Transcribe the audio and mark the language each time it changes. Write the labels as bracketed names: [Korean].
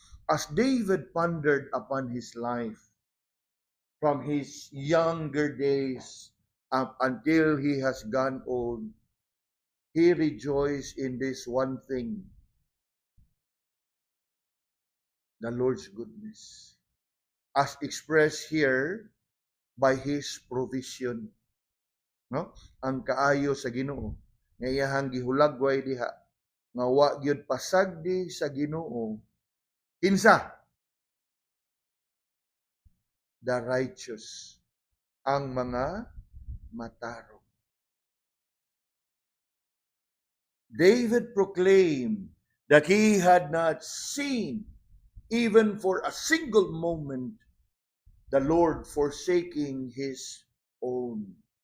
[English] As David pondered upon his life, from his younger days up until he has gone old, he rejoiced in this one thing: the Lord's goodness, as expressed here by His provision. No? [Cebuano] Ang kaayo sa Ginoo, nga iyahang gihulagway diha, nga wa gyud pasagdi sa Ginoo, kinsa? [English] The righteous, [Cebuano] ang mga matarong. [English] David proclaimed that he had not seen, even for a single moment, the Lord forsaking his own.